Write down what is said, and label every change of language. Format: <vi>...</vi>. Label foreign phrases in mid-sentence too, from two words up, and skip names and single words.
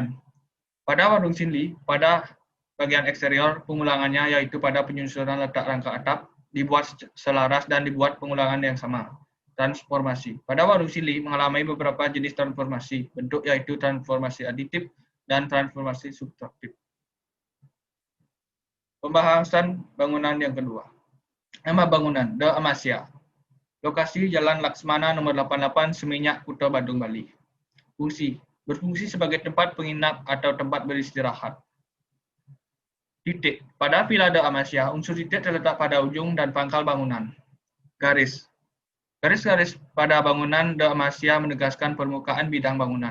<id>Pada Warung Sinli, pada bagian eksterior, pengulangannya yaitu pada penyusunan letak rangka atap, dibuat selaras dan dibuat pengulangan yang sama. Transformasi. Pada Warung Sinli mengalami beberapa jenis transformasi bentuk, yaitu transformasi aditif dan transformasi subtraktif. Pembahasan bangunan yang kedua. Nama bangunan, The Amasya. Lokasi Jalan Laksmana nomor 88, Seminyak, Kuta Badung, Bali. Fungsi. Berfungsi sebagai tempat penginap atau tempat beristirahat. Titik. Pada Villa de Amasya, unsur titik terletak pada ujung dan pangkal bangunan. Garis. Garis-garis pada bangunan de Amasya menegaskan permukaan bidang bangunan.</id>